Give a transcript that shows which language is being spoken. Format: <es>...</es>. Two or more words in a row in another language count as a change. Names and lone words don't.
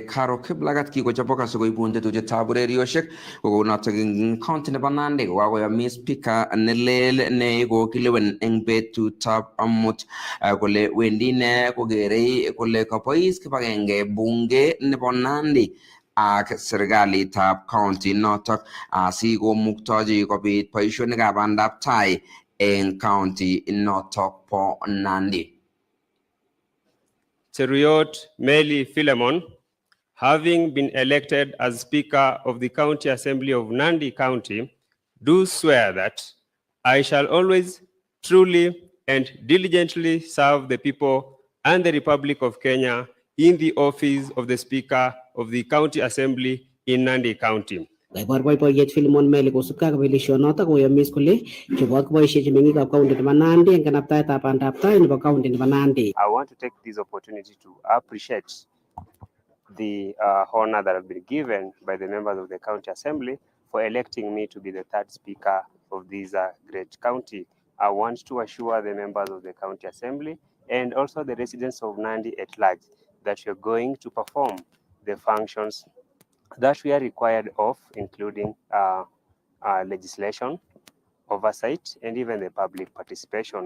<kln>Karo Kiplagat kikochobok asikoibun tetutietab ureriosiek kokonotok eng county nebo Nandi kokakoyomis speaker nelel nekokilewen eng betutab amut kole wendi ine kokerei kole kabois kibagenge bunge nebo Nandi ak serikalitab county notok asikomuktochi kobit boisionikab bandab tai in county notok po Nandi.</kln> <en>Cheruiyot Meli Philemon, having been elected as Speaker of the County Assembly of Nandi County, do swear that I shall always truly and diligently serve the people and the Republic of Kenya in the office of the Speaker of the County Assembly in Nandi County.</en> <kln>Kaibor boiboiyet Philemon Meli kosubkei ak kabelishonotok koyomis kole chobot koboisiechi meng'ikab county nebo Nandi eng kanabtaetab bandab tai nebo county nebo Nandi.</kln> <en>I want to take this opportunity to appreciate the honor that has been given by the members of the County Assembly for electing me to be the third Speaker of this great county I want to assure the members of the County Assembly and also the residents of Nandi at large that you're going to perform the functions that we are required of, including legislation, oversight, and even the public participation.</en>